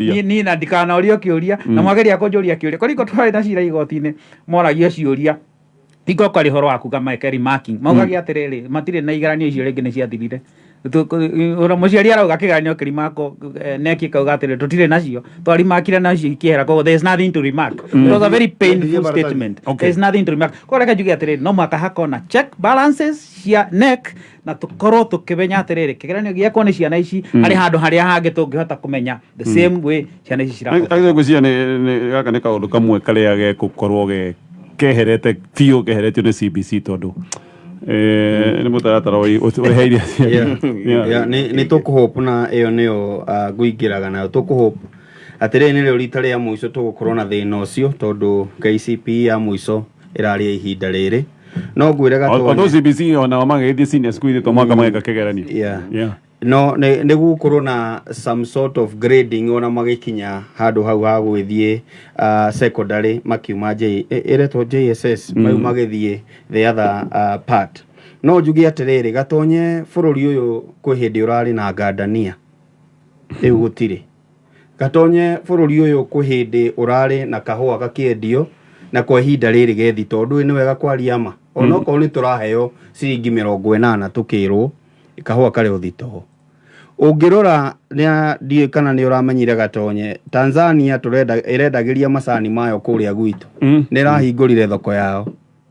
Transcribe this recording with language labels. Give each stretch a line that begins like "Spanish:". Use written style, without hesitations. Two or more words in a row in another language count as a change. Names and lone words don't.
Kikuyu: kĩũria na mwageria kũnjũria kĩũria kũrĩko twarĩ na cira igoti-inĩ moragio ciũria hingo kwarĩ ũhoro wa kuga mekeri marking maugagia atĩrĩrĩ matirĩ na igeranio icio rĩngĩ nĩ ciathirire mũciari arauga kĩgeranio kĩrimako neki kauga atĩrĩ tũtirĩ nacio twarimakire nacio ikĩhera koguo
English: there is nothing to remark it was a very painful statement there is nothing to remark
Kikuyu: koguo reke njuge atĩrĩ no mwaka hakorwo na
English: check balances
Kikuyu: cia NEC na tũkorwo tũkĩmenya atĩrĩrĩ kĩgeranio gĩakwo nĩ ciana ici harĩ handũ harĩa hangĩ tũngĩhota kũmenya
English: the same way
Kikuyu: ciana ici ngwĩciria gaka nĩ kaũndũ kamwe karĩa gegũkorwo keherete biũ keheretio nĩ CBC tondũ nĩ mũtaratara ũreheire nĩ tũkũhope na ĩyo nĩyo ngũingĩraga nayo tũkũhope atĩrĩrĩ nĩrĩo rita rĩa mũico tũgũkorwo na thĩna ũcio tondũ KCPE ya mũico ĩrarĩ ihinda rĩrĩ no ngwĩre Gatonye CBC onao magĩthiĩ
English: senior school
Kikuyu: to mwaka mageka kĩgeranio no nĩ gũkorwo na
English: some sort of grading
Kikuyu: ona magĩkinya handũ hau ha gwĩthiĩ secondary makiuma ĩretwo JSS mau magĩthiĩ
English: the other part
Kikuyu: no njuge atĩrĩrĩ Gatonye bũrũri ũyũ kwĩ hĩndĩ ũrarĩ na ngandania rĩu gũtirĩ Gatonye bũrũri ũyũ kwĩ hĩndĩ ũrarĩ na kahũa gakĩendio na kwa ihinda rĩrĩ gethi tondũ nĩ wega kwaria ma ona okorwo nĩ tũraheo ciringi 80 tũkĩrwo kahũa karĩ ũthitoo ũngĩrora ndiĩ kana nĩ ũramenyire Gatonye Tanzania ĩrendagĩria macani mayo kũrĩa gwitũ nĩ ĩrahingũrire thoko yao